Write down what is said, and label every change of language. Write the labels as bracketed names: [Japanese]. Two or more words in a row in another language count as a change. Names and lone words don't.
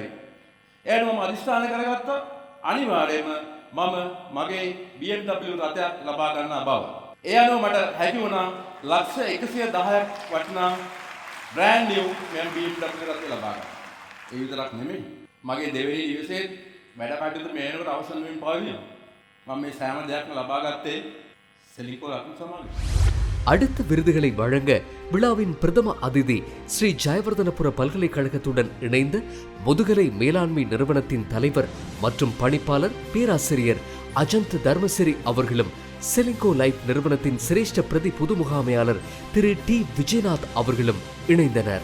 [Sinhala] එයාට මම අදිස්ථාන කරගත්තා අනිවාර්යයෙන්ම මම මගේ BMW රථයක් ලබා ගන්න බව. ඒ අනුව මට හැකි වුණා ලක්ෂ 110ක් වටිනා බ්‍රෑන්ඩ් නිව් BMW රථය ලබා ගන්න. ඒ විතරක් නෙමෙයි මගේ දෙවෙනි දිවසේ වැඩ කටයුතු මේනකට අවසන් වෙමින් පවතිනවා. මම මේ සෑම දෙයක්ම ලබා ගත්තේ செலிங்கோ லைஃப் සමාගම. [Tamil] அடுத்த விருதுகளை வழங்க விழாவின் பிரதம அதிதி ஸ்ரீ ஜெயவர்தனபுர பல்கலைக்கழகத்துடன் இணைந்த முதுகலை மேலாண்மை நிறுவனத்தின் தலைவர் மற்றும் பணிப்பாளர் பேராசிரியர் அஜந்த் தர்மசிரி அவர்களும், செலிங்கோ லைஃப் நிறுவனத்தின் சிரேஷ்ட பிரதி பொது முகாமையாளர் திரு T விஜயநாத் அவர்களும் இணைந்தனர்.